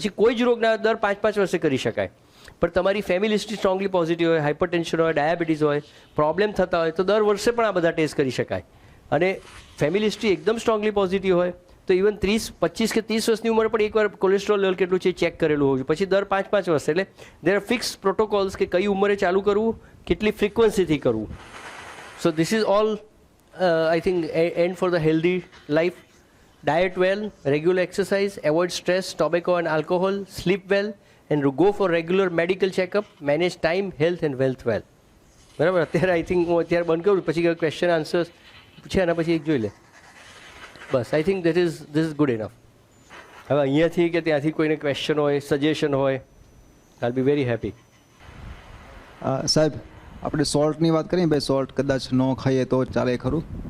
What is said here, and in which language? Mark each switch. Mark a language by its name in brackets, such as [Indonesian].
[Gujarati] પછી કોઈ જ રોગ ના દર 5-5 વર્ષે કરી શકાય. પણ તમારી ફેમિલી હિસ્ટ્રી સ્ટ્રોંગલી પોઝિટિવ હોય, હાઇપરટેન્શન હોય, ડાયાબિટીસ હોય, પ્રોબ્લેમ થતા હોય તો દર વર્ષે પણ આ બધા ટેસ્ટ કરી શકાય. અને ફેમિલી હિસ્ટ્રી એકદમ સ્ટ્રોંગલી પોઝિટિવ હોય તો ઇવન 25 કે 30 વર્ષની ઉંમરે પણ એકવાર કોલેસ્ટ્રોલ લેવલ કેટલું છે ચેક કરેલું હોવું જોઈએ. પછી દર 5-5 વર્ષે. એટલે [English] there are fix protocols [Gujarati] કે કઈ ઉંમરે ચાલુ કરવું, કેટલી ફ્રિકવન્સીથી કરવું. [English] So this is all I think end for the healthy life. Diet well, regular exercise, avoid stress, tobacco and alcohol, sleep well and go for regular medical checkup, manage time, health and wealth well. [Gujarati] બરાબર. અત્યારે [English] I think [Gujarati] હું અત્યારે બંધ કરું, પછી question answers છે એના પછી એક જોઈ લે. બસ [English] I think this is good enough. [Gujarati] હવે અહીંયાથી કે ત્યાંથી કોઈને ક્વેશ્ચન હોય, સજેશન હોય, [English] I be very happy. [Gujarati] સાહેબ, આપણે સોલ્ટની વાત કરીએ ભાઈ, સોલ્ટ કદાચ ન ખાઈએ તો ચાલે ખરું?